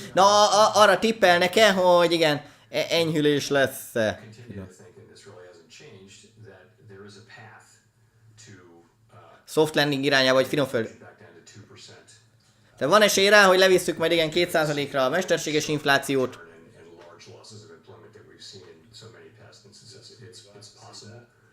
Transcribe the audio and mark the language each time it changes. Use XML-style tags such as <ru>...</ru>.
<hu>Na, arra tippelnek-e, hogy igen, enyhülés lesz.</hu> <en>Continue to think, and this really hasn't changed, that there is a path to</en> <hu>Soft landing irányába, vagy finomföld.</hu> <en>back down to 2%.</en> <hu>De van esély rá, hogy levisszük majd igen 2%-ra a mesterséges inflációt.</hu> <en>And large losses of employment that we've seen in so many past instances. It's possible.</en>